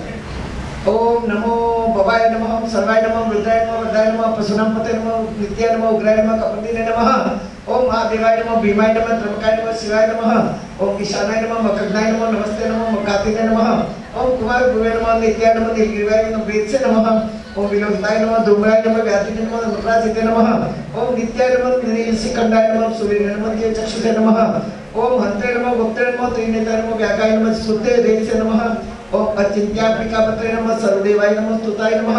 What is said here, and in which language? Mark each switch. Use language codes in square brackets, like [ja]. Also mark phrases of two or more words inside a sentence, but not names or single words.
[sa] ઓમ નમો ભવાય નમઃ, સર્વાય નમઃ, રુદ્રાય નમઃ, વરદાય નમઃ, પશુનામ પતે નમઃ, નિત્યાય નમઃ, ઉગ્રાય નમઃ, કપતિને નમઃ. ઓમ મહાદેવાય નમઃ, ભીમાય નમઃ, ત્રંબકાય નમઃ, શિવાય નમઃ. ઓમ ઈશાનાય નમઃ, મકરનાય નમઃ, નમસ્તે નમઃ, મકાતિને નમઃ. ઓમ કુમાર ગુરુવે નમઃ, નિત્યાય નમઃ, નીલગિરિવાય નમઃ, વેદસે નમઃ. ओम विलोकिताय नमः, धूम्राय नमः, व्याधिने नमः, मुद्राजिते नमः. ओम नित्याय नमः, नीलशिखंडाय नमः, सूर्याय नमः, देवचक्षुषे नमः. ओम हंत्रे नमः, गुप्ते नमः, त्रिनेत्राय नमः, व्याकाय नमः, शुद्धे देवसे नमः. ओम अचिंत्यात्मिकापत्रे नमः, सर्वदेवाय नमः, स्तुताय नमः.